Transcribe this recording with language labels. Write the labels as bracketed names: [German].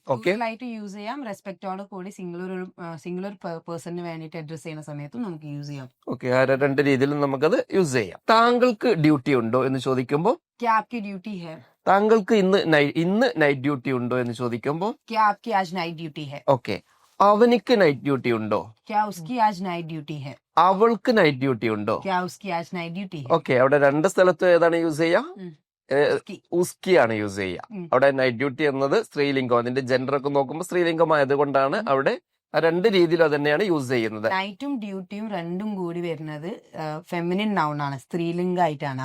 [Malayalam] Okay, use ചെയ്യാം. റെസ്പെക്റ്റോട് കൂടി singular പേഴ്സണിന് വേണ്ടിയിട്ട് അഡ്രസ് ചെയ്യുന്ന സമയത്തും നമുക്ക് യൂസ് ചെയ്യാം. ഓക്കെ, ആ രണ്ട് രീതിയിലും നമുക്കത് യൂസ് ചെയ്യാം. താങ്കൾക്ക് ഡ്യൂട്ടി ഉണ്ടോ എന്ന് ചോദിക്കുമ്പോൾ [Hindi] क्या आपकी ड्यूटी है? [Malayalam] താങ്കൾക്ക് ഇന്ന് നൈറ്റ് ഡ്യൂട്ടി ഉണ്ടോ എന്ന് ചോദിക്കുമ്പോൾ [Hindi] क्या आपकी आज नाइट ड्यूटी है? [Malayalam] ഓക്കെ, അവനിക്ക് നൈറ്റ് ഡ്യൂട്ടി ഉണ്ടോ. [Hindi] क्या उसकी आज नाइट ड्यूटी है? [Malayalam] അവൾക്ക് നൈറ്റ് ഡ്യൂട്ടി ഉണ്ടോ. [Hindi] क्या उसकी आज नाइट ड्यूटी है? [Malayalam] ഓക്കെ, അവിടെ രണ്ട് സ്ഥലത്തും ഏതാണ് യൂസ് ചെയ്യുക? ഉസ്കി ആണ് യൂസ് ചെയ്യുക. അവിടെ നൈറ്റ് ഡ്യൂട്ടി എന്നത് സ്ത്രീലിംഗം, അതിന്റെ ജെൻഡർ ഒക്കെ നോക്കുമ്പോൾ സ്ത്രീലിംഗം ആയതുകൊണ്ടാണ് അവിടെ രണ്ട് രീതിയിൽ അത് തന്നെയാണ് യൂസ് ചെയ്യുന്നത്. നൈറ്റും ഡ്യൂട്ടിയും രണ്ടും കൂടി വരുന്നത് ഫെമിനിൻ നൗൺ ആണ്, സ്ത്രീലിംഗമായിട്ടാണ്.